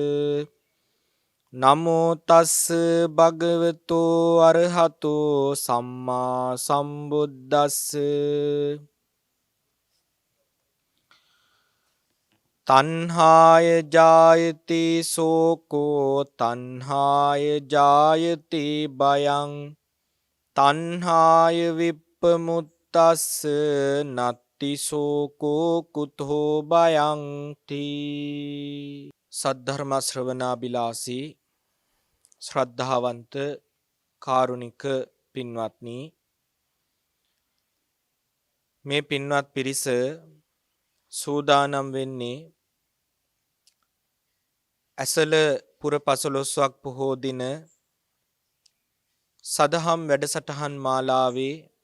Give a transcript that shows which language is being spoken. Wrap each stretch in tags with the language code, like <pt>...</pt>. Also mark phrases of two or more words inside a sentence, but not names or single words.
<pi>නමෝ තස්ස භගවතෝ අරහතෝ සම්මා සම්බුද්දස්ස තණ්හාය ජායති සෝකෝ තණ්හාය ජායති භයං තණ්හාය විප්පමුත්තස්ස නත්ති සෝකෝ කුතෝ භයං තී.</pi> <si>සද්ධර්ම ශ්‍රවණාබිලාසී ශ්‍රද්ධාවන්ත කාරුණික පින්වත්නි, මේ පින්වත් පිරිස සූදානම් වෙන්නේ ඇසළ පුර පසළොස්වක් පොහෝ දින සදහම් වැඩසටහන් මාලාවේ</si>